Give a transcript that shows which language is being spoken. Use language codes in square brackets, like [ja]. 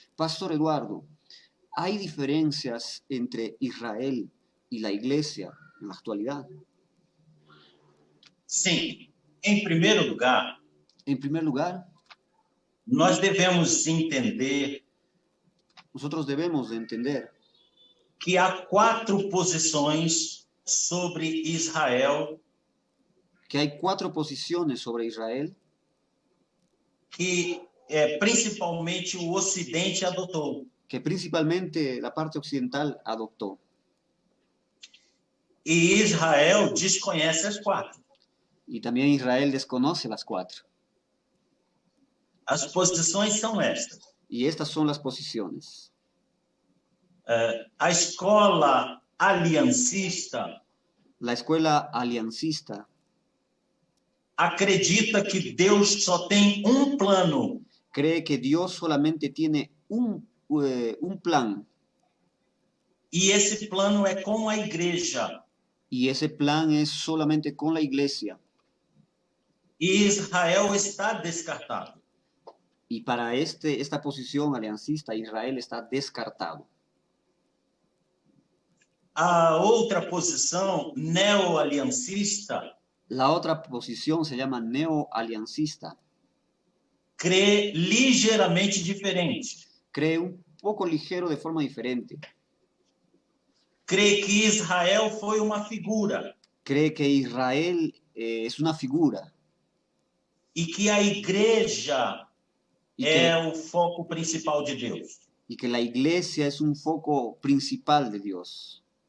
[es] Pastor Eduardo, ¿hay diferencias entre Israel y la iglesia en la actualidad? [pt] Sim. Em primeiro lugar, [es] En primer lugar, [pt] nós devemos entender [es] nosotros debemos de entender [pt] que há 4 posições sobre Israel [es] que hay 4 posiciones sobre Israel [pt] que principalmente o Ocidente adotou. [es] que principalmente la parte occidental adoptó. [pt] E Israel desconhece as 4. [es] Y también Israel desconoce las 4. [pt] As posições são estas. [es] Y estas son las posiciones. [pt] A escola aliancista [es] La escuela aliancista [pt] acredita que Deus só tem plano. [es] cree que Dios solamente tiene un plan. [pt] E esse plano é com a igreja. [es] Y ese plan es solamente con la iglesia. [pt] E Israel está descartado. [es] Y para esta posición aliancista, Israel está descartado. [pt] A outra posição neoaliancista [es] La otra posición se llama neoaliancista. [pt] crê ligeiramente diferente. [es] Cree un poco ligero de forma diferente. [pt] Crê que Israel foi uma figura. [es] Cree que Israel es una figura. [pt] E que a igreja é o foco principal de Deus. [es] Y que la iglesia es un foco principal de Dios.